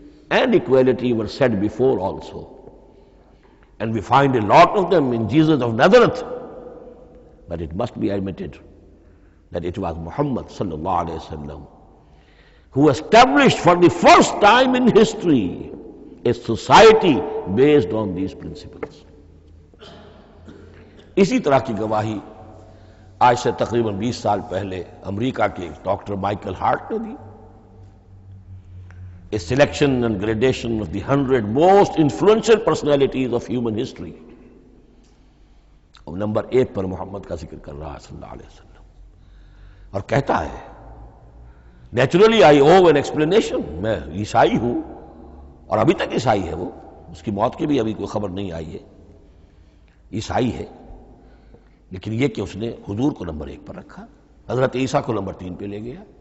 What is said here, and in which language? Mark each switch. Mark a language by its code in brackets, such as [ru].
[en] and equality were said before also. And we find a lot of them in Jesus of Nazareth. But it must be admitted that it was Muhammad sallallahu alayhi wasallam who established for the first time in history a society based on these principles. [ur] اسی طرح کی گواہی آج سے تقریباً 20 سال پہلے امریکہ کے ڈاکٹر مائیکل ہارٹ نے دی. [en] A selection and gradation of the 100 most influential personalities of human history. [ur] اور نمبر 1 پر محمد کا ذکر کر رہا ہے صلی اللہ علیہ وسلم، اور کہتا ہے [en] naturally I owe an explanation, [ur] میں عیسائی ہوں اور ابھی تک عیسائی ہے، وہ اس کی موت کی بھی ابھی کوئی خبر نہیں آئی ہے، عیسائی ہے، لیکن یہ کہ اس نے حضور کو نمبر 1 پر رکھا، حضرت عیسیٰ کو نمبر 3 پہ لے گیا.